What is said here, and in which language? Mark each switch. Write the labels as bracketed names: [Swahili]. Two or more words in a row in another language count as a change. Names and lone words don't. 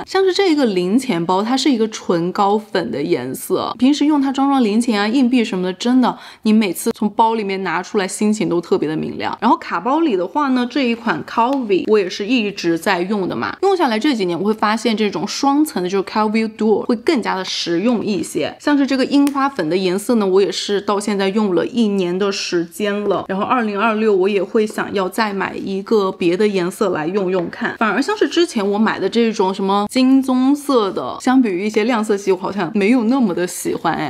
[Chinese] 像是這個零錢包，它是一個純高粉的顏色，平時用它裝零錢啊硬幣什麼的，真的你每次從包裡面拿出來心情都特別的明亮。然後卡包裡的話呢，這一款 Calvi 我也是一直在用的嘛，用下來這幾年我會發現這種雙層的就是 Calvi Duo 會更加的實用一些。像是這個櫻花粉的顏色呢，我也是到現在用了1年的時間了，然後2026我也會想要再買一個別的顏色來用用看。反而像是之前我買的這種什麼金棕色的，相比於一些亮色系我好像沒有那麼的喜歡哎。